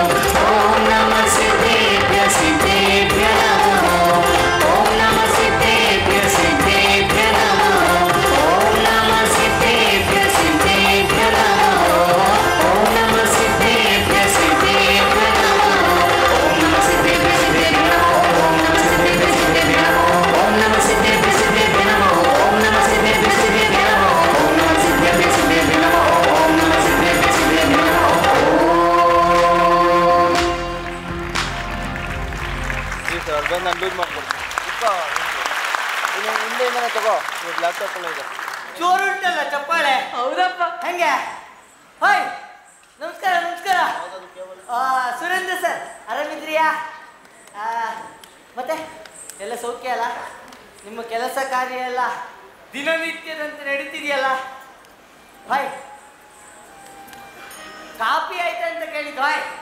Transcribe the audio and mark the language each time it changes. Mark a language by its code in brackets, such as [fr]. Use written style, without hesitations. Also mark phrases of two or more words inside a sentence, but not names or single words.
[sa] ओम नमः सिद्धेभ्य सिद्धेभ्य नमः ओम नमः सिद्धेभ्य सिद्धेभ्य नमः ओम नमः सिद्धेभ्य सिद्धेभ्य नमः ओम नमः सिद्धेभ्य सिद्धेभ्य नमः ओम नमः सिद्धेभ्य सिद्धेभ्य नमः ओम नमः सिद्धेभ्य सिद्धेभ्य नमः ओम नमः सिद्धेभ्य सिद्धेभ्य नमः ओम नमः सिद्धेभ्य सिद्धेभ्य नमः ओम नमः सिद्धेभ्य सिद्धेभ्य नमः ओम नमः सिद्धेभ्य सिद्धेभ्य नमः [kn] ಬಂದು ಅನ್ಲೂಡ್ ಮಾಡ್ಕೊಡು ಹಿಂದೆ ಏನಾರ ತಗೋ ಲ್ಯಾಪ್ಟಾಪ್ ಎಲ್ಲ ಇದೆ ಜೋರು ಉಂಟಲ್ಲ ಚಪ್ಪಾಳೆ ಹೌದಪ್ಪ ಹೆಂಗೆ ಹಾಯ್ ನಮಸ್ಕಾರ ನಮಸ್ಕಾರ ಸುರೇಂದ್ರ ಸರ್ ಆರಾಮಿದ್ರಿಯಾ ಮತ್ತೆ ಎಲ್ಲ ಸೌಖ್ಯ ಅಲ್ಲ ನಿಮ್ಮ ಕೆಲಸ ಕಾರ್ಯ ಎಲ್ಲ ದಿನನಿತ್ಯದಂತೆ ನಡೀತಿದೆಯಲ್ಲ ಹಾಯ್ ಕಾಫಿ ಆಯ್ತಾ ಅಂತ ಕೇಳಿದ್ದು ಹಾಯ್